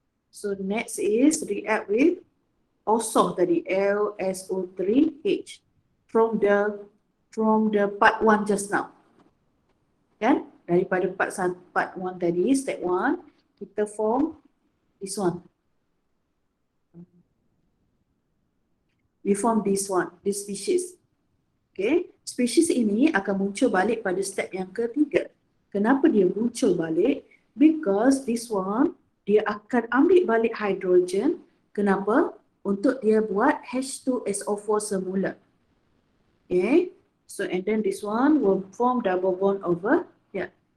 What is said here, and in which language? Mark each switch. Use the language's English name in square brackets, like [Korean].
[English] So next is react with also tadi LSO3H from the part 1 just now. Kan? Daripada part 1 tadi, step 1, kita form this one. We form this one, this species. [Malay] Okay, spesies ini akan muncul balik pada step yang ketiga. Kenapa dia muncul balik? [English] Because this one, [Malay] dia akan ambil balik hydrogen. Kenapa? Untuk dia buat H2SO4 semula. [English] Okay, so and then this one will form double bond over here.